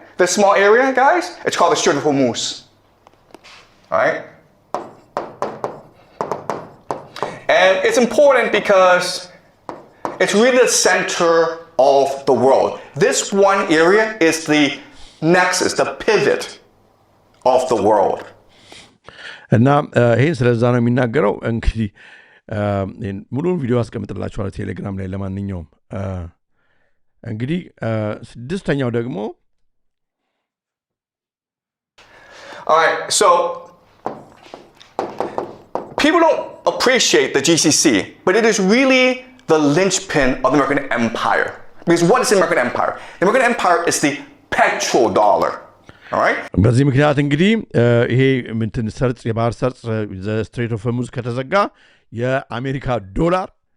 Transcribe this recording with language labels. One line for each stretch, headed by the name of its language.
English: This small area, guys, it's called the Strait of Hormuz. All right? And it's important because it's really the center of the world. This one area is the nexus, the pivot of the world.
Amharic: እና ይህን ስለዛ ነው የሚናገረው። እንግዲህ ሙሉውን ቪዲዮ አስቀምጥላችኋለሁ ቴሌግራም ላይ። ለማንኛውም እንግዲህ ስድስተኛው ደግሞ
English: all right, so people don't appreciate the GCC, but it is really the linchpin of the American empire. Because what is the American empire? The American empire is the petrodollar. All right?
Amharic: በዚህ ምክንያት እንግዲህ ይሄ የባህር ሰርጽ ስትሬት ኦፍ ሆርሙዝ ከተዘጋ የአሜሪካ ዶላር